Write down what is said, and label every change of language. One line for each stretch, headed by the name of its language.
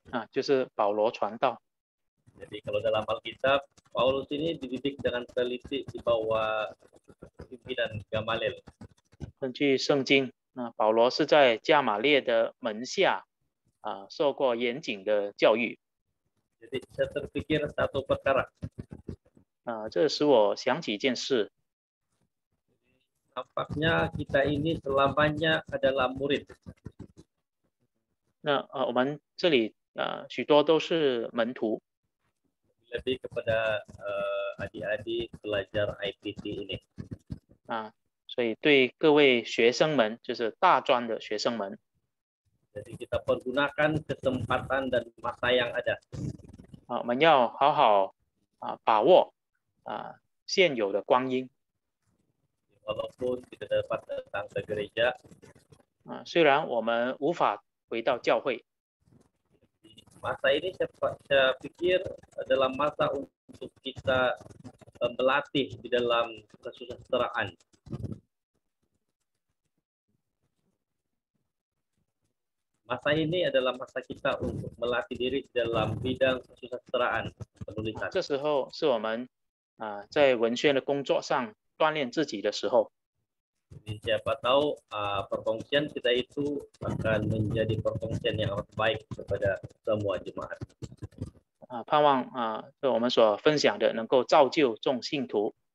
Chinese: 就是保罗传道。
Malay: Jadi kalau dalam Alkitab, Paulus ini dididik dengan teliti di bawah pimpinan Gamalil.
Chinese: 根据圣经，保罗是在加马列的门下受过严谨的教育。
Malay: Jadi saya terpikir satu perkara.
Chinese: 这使我想起一件事。
Malay: nampaknya kita ini selamanya adalah murid.
Chinese: 那我们这里许多都是门徒
Malay: Lebih kepada adik-adik pelajar IPT ini.
Chinese: 所以对各位学生们，就是大专的学生们
Malay: Jadi kita pergunakan kesempatan dan masa yang ada.
Chinese: 我们要好好把握现有的光阴
Malay: Walaupun kita dapat datang ke gereja,
Chinese: 虽然我们无法回到教会
Malay: masa ini saya pikir adalah masa untuk kita melatih di dalam kesusastraan. Masa ini adalah masa kita untuk melatih diri dalam bidang kesusastraan penulisan.
Chinese: 这时候是我们在文宣的工作上锻炼自己的时候
Malay: Jadi siapa tahu perkongsian kita itu akan menjadi perkongsian yang baik kepada semua jemaat.
Chinese: 盼望就我们所分享的能够造就众信徒。